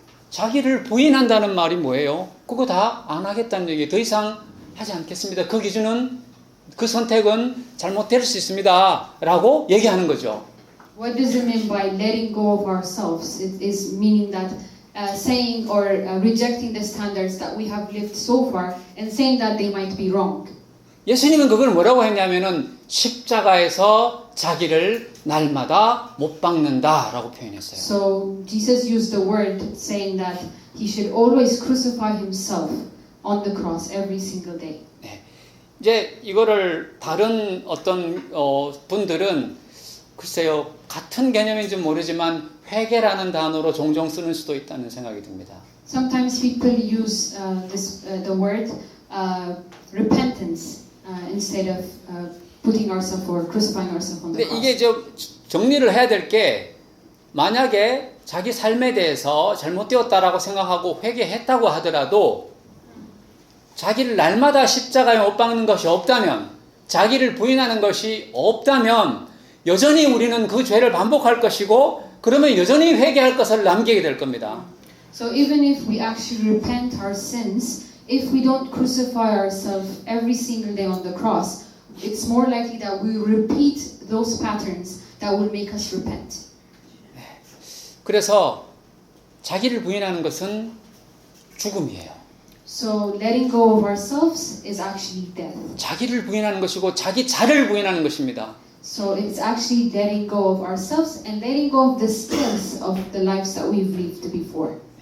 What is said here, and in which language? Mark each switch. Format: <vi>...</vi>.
<ko>자기를 부인한다는 말이 뭐예요? 그거 다 안 하겠다는 얘기, 더 이상 하지 않겠습니다. 그 기준은, 그 선택은 잘못될 수 있습니다 라고 얘기하는 거죠.</ko> <en>What does it mean by letting go of ourselves? It is meaning that saying or rejecting the standards that we have lived so far and saying that they might be wrong.</en> <ko>예수님은 그걸 뭐라고 했냐면은 십자가에서 자기를 날마다 못 박는다라고 표현했어요.</ko> <en>So Jesus used the word saying that he should always crucify himself on the cross every single day.</en> <ko>네. 이제 이거를 다른 어떤 분들은 글쎄요, 같은 개념인지 모르지만 회개라는 단어로 종종 쓰는 수도 있다는 생각이 듭니다.</ko> <en>Sometimes people use the word repentance instead of putting ourselves or crucifying ourselves on the</en> <ko>근데</ko> <en>cross.</en> <ko>이게 정리를 해야 될 게, 만약에 자기 삶에 대해서 잘못되었다라고 생각하고 회개했다고 하더라도 자기를 날마다 십자가에 못 박는 것이 없다면, 자기를 부인하는 것이 없다면 여전히 우리는 그 죄를 반복할 것이고, 그러면 여전히 회개할 것을 남기게 될 겁니다.</ko> <en>So even if we actually repent our sins, if we don't crucify ourselves every single day on the cross, it's more likely that we repeat those patterns that will make us repent.</en> <ko>그래서 자기를 부인하는 것은 죽음이에요.</ko> <en>So letting go of ourselves is actually death.</en> <ko>자기를 부인하는 것이고 자기 자를 부인하는 것입니다.</ko> <en>So it's actually letting go of ourselves and letting go of the skills of the lives that we've lived before.</en>